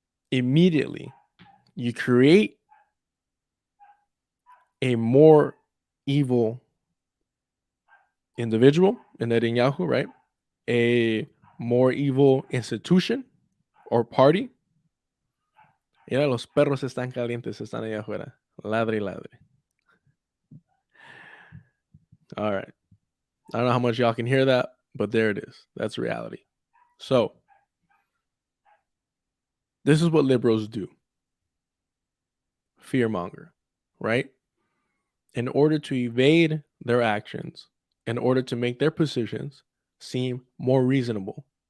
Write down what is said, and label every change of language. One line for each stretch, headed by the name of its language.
English: Immediately, you create a more evil individual in Netanyahu, right? A more evil institution or party.
Spanish: Mira, los perros están calientes, están allá afuera. Ladre y ladre.
English: All right. I don't know how much y'all can hear that, but there it is. That's reality. So, this is what liberals do. Fearmonger, right? In order to evade their actions, in order to make their positions seem more reasonable.